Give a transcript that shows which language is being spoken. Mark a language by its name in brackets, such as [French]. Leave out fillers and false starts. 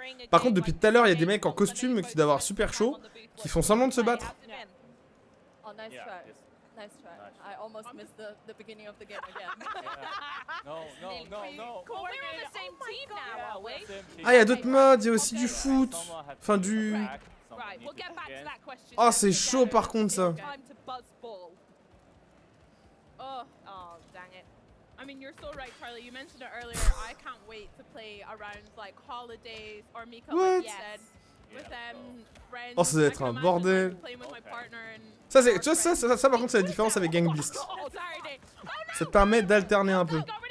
[French] Par contre, depuis tout à l'heure, il y a des mecs en costume qui doivent avoir super chaud, qui font semblant de se battre. [English] Oh, nice try. Nice try. I almost missed the beginning of the game again. No. Well, we're on the same team now, are we? [French] Ah, il y a d'autres modes, il y a aussi du foot. Enfin, du... [English] Right, we'll get back to that question. [French] Oh, c'est chaud par contre ça. [English] Time to buzz ball. Oh, dang it. I mean, you're so right, Charlie. You mentioned it earlier. I can't wait to play around like holidays or Mika, like you said, with friends. [French] Oh, ça doit être un bordel. Ça, c'est, tu vois, ça par contre, c'est la différence avec Gang Beast. Ça te permet d'alterner un peu.